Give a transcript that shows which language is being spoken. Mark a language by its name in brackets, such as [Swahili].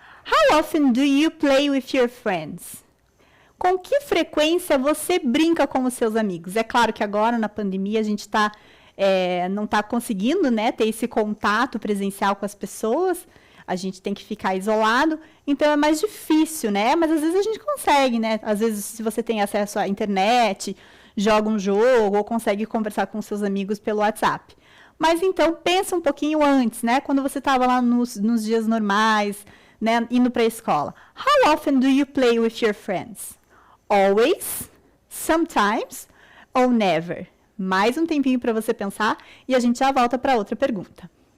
[English] How often do you play with your friends? [Portuguese] Com que frequência você brinca com os seus amigos? É claro que agora, na pandemia, a gente não está conseguindo, né, ter esse contato presencial com as pessoas. A gente tem que ficar isolado, então é mais difícil, né? Mas às vezes a gente consegue, né? Às vezes, se você tem acesso à internet, joga um jogo ou consegue conversar com seus amigos pelo WhatsApp. Mas então, pensa um pouquinho antes, né? Quando você estava lá nos dias normais, né? Indo para a escola. [English] How often do you play with your friends? Always? Sometimes? Or never? [Portuguese] Mais um tempinho para você pensar e a gente já volta para outra pergunta.